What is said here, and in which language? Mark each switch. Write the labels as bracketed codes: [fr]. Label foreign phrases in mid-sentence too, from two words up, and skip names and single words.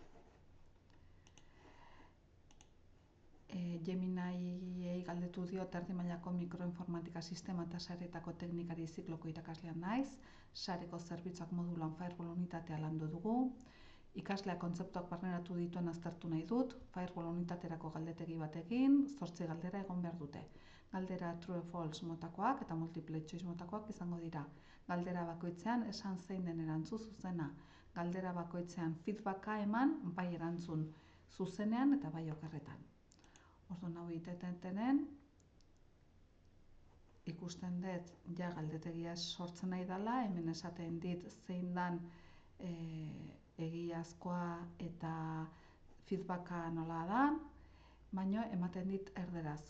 [eu] Geminiei galdetu diot erdi mailako mikroinformatika sistema eta saretako teknikari zikloko irakaslean naiz, sareko zerbitzuak modulan firewall unitatea landu dugu, ikasleak kontzeptuak barneratu dituen aztertu nahi dut, firewall unitaterako galdetegi batekin, 8 galdera egon behar dute. Galdera [en] true false [eu] motakoak eta [en] multiple choice [eu] motakoak izango dira. Galdera bakoitzean esan zein den erantzun zuzena. Galdera bakoitzean feedbacka eman bai erantzun zuzenean eta bai okerretan. Orduan hau egitenen, ikusten dut ja galdetegia sortzen nahi dela, hemen esaten dit zein dan egiazkoa eta feedbacka nola da, baina ematen dit erderaz.